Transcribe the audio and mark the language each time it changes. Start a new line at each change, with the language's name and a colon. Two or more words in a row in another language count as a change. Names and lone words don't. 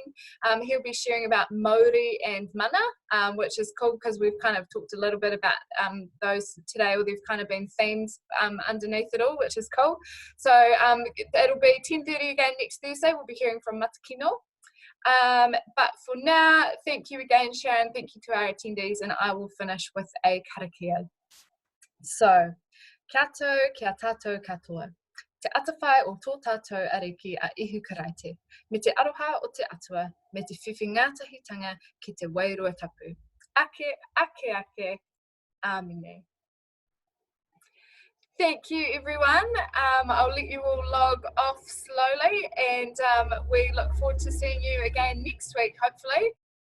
English: He'll be sharing about Māori and mana, which is cool because we've kind of talked a little bit about those today. They've kind of been themes underneath it all, which is cool. So it'll be 10:30 again next Thursday. We'll be hearing from Matakino. But for now, thank you again, Sharon. Thank you to our attendees, and I will finish with a karakia.
Māori: So, kia tātou katoa. Te atawhai o tō tātou ariki a ihu karaite. Me te aroha o te atua, me te whiwhingatahitanga ki te wairua tapu. Ake, amine.
English: Thank you, everyone. I'll let you all log off slowly, and we look forward to seeing you again next week, hopefully.